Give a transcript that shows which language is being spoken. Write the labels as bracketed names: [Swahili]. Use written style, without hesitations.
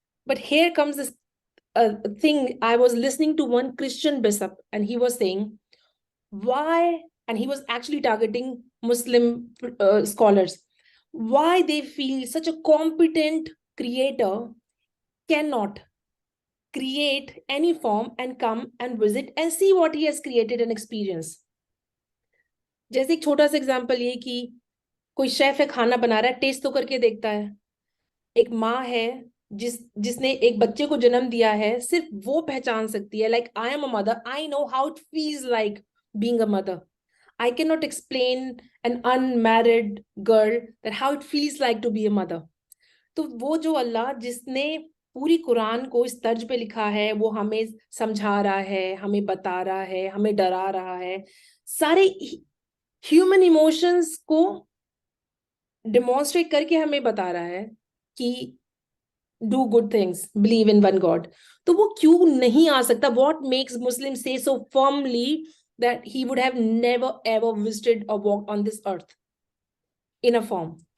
[English] But here comes this thing. I was listening to one Christian bishop, and he was saying, why, and he was actually targeting Muslim scholars, why they feel such a competent creator cannot create any form and come and visit and see what he has created and experience. [Hindi] जैसे एक छोटा सा example ये कि कोई chef है, खाना बना रहा है, टेस्ट तो करके देखता है. एक माँ है जिसने एक बच्चे को जन्म दिया है, सिर्फ वो पहचान सकती है. [English] Like I am a mother, I know how it feels like being a mother. I cannot explain an unmarried girl that how it feels like to be a mother. [Hindi] तो वो जो अल्लाह जिसने पूरी कुरान को इस तर्ज पे लिखा है, वो हमें समझा रहा है, हमें बता रहा है, हमें डरा रहा है, सारे ह्यूमन इमोशंस को डेमोन्स्ट्रेट करके हमें बता रहा है कि [English] do good things, believe in one God. [Hindi] तो वो क्यों नहीं आ सकता? [English] What makes Muslims say so firmly that he would have never ever visited or walked on this earth in a form?